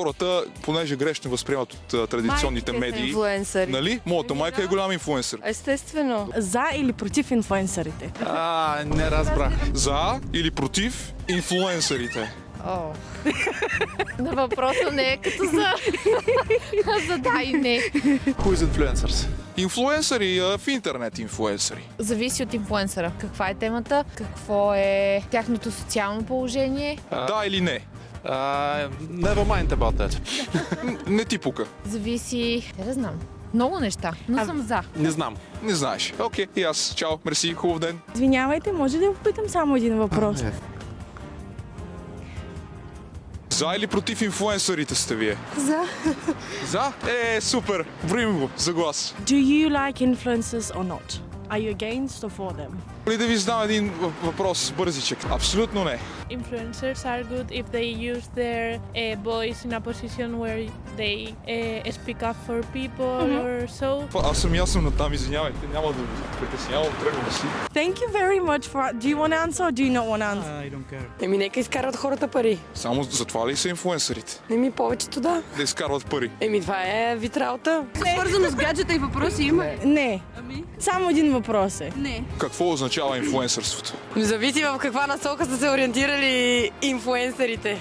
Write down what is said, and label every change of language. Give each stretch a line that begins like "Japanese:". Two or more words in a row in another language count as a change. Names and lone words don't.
Bulgarian: Хората, понеже грешно възприемат от традиционните медии. Инфлуенсъри. Нали? Моята майка е голям инфлуенсър. Естествено. За или против инфлуенсърите? Не разбрах. За или против инфлуенсърите? На въпроса не е като за. За да и не.
English: Who is influencers?
Bulgarian: Инфлуенсъри в интернет инфлуенсъри. Зависи от инфлуенсъра. Каква е темата? Какво е тяхното социално положение? Да или не?
English: Never mind about that.
Bulgarian: Не ти пука. Зависи, не да знам. Много неща, но съм за. Не знам. Не знаеш. Окей, и аз. Чао, мерси, хубав ден. Извинявайте, може ли да попитам само един въпрос? За или против инфлуенсърите сте вие? За. За? Супер! Броим го за глас.
English: Do you like influencers or not? Are you against or for them?
Bulgarian: Или да ви задам един въпрос, бързичък. Абсолютно не.
English: Influencers are good if they use their voice in a position where they speak up for people or so.
Bulgarian: Аз съм ясен на там, извинявайте, няма да ви притеснявам, тръгвам да си.
English: Thank you very much for... Do you want to answer or do you not want to answer? I don't care.
Bulgarian: Еми, нека изкарват хората пари. Само за това ли са инфлуенсърите? Еми, повечето да. Да изкарват пари. Еми, това е вид работа. Свързано с гаджета и въпроси има? Не. Само един въпрос е. Не. Какво означава инфлуенсърството? Зависи в каква насока са се ориентирали инфлуенсърите.